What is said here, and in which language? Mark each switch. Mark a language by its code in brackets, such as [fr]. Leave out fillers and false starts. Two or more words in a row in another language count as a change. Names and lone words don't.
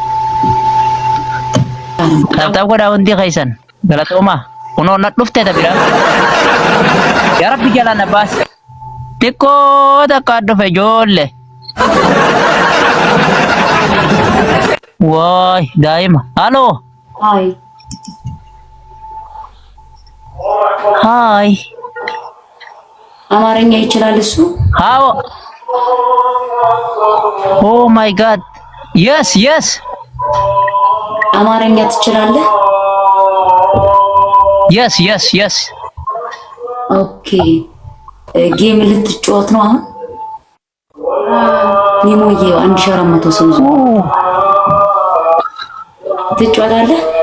[om] Taaf godhaa hundi keessan. Galatooma. Kunoo na dhuftee tabiraa. [ar] يا ربي [om] jala na baas. Xiqqoo takka dhufe ijoollee. Waay daa'ima. Halloo. [en] Hi. Hi. [am] አማርኛ ይችላል እሱ? [en] How? Oh my God. Yes, yes. [am] አማርኛ ትችላለህ? [en] Yes, yes, yes. okay game [am] ልትጫወት ነው አሁን? ኒሞዬ 1400 ሰው ይዞ ትጫወታለህ?